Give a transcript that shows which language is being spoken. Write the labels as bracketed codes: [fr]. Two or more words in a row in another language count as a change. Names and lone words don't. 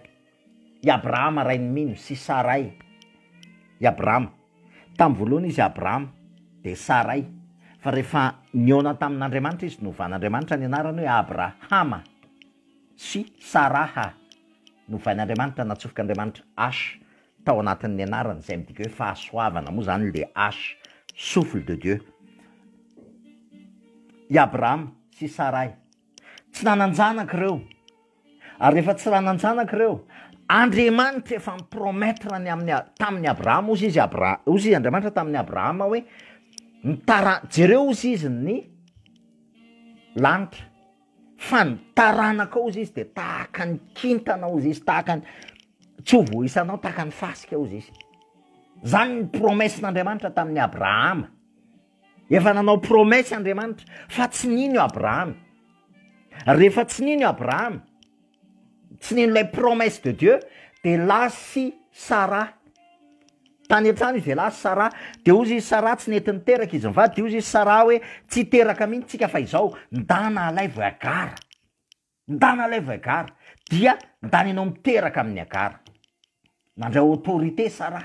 [mg] I Abraham rain'ny mino sy Sarai. I Abraham tamin'ny voalohany izy Abraham de Sarai, fa rehefa niona tamin'Andriamanitra izy novan'Andriamanitra ny anarany hoe Abrahama sy Saraha. novain'andriamanitra natsofoka andriamanitra ashe tao anatin'ny anarany zay midika hoe fahasoavana moa zany le ashe [fr] souffle de Dieu. [mg] I Abraham sy Sarai tsy nananjanaka ireo, ary rehefa tsy nananjanaka ireo, Andriamanitra efa mipromettre tamin'ny Abrahama ozy izy Andriamanitra tamin'ny Abrahama hoe jereo ozy izy ny lanitra fa ny taranaka ozy izy de tahaka ny kintana ozy izy, tahaka ny tsy ho voisanao, tahaka ny fasika ozy izy. Zany ny promessin'Andriamanitra tamin'ny Abrahama. Efa nanao promesy Andriamanitra fa tsy nino io Abrahama. Rehefa tsy nino io Abrahama, tsy nino ilay [fr] promesse de Dieu, [mg] de lasy Sara. Tany an-trano izy de lasy Sara, de ozy izy Sara tsy nety niteraka izy mivady, de ozy izy Sara hoe tsy teraka mihitsy tsika fa izao ndana alay vo Agara. Ndana alay vo Agara, dia ndana ianao miteraka amin'ny Agara. Nandray autorité Sara.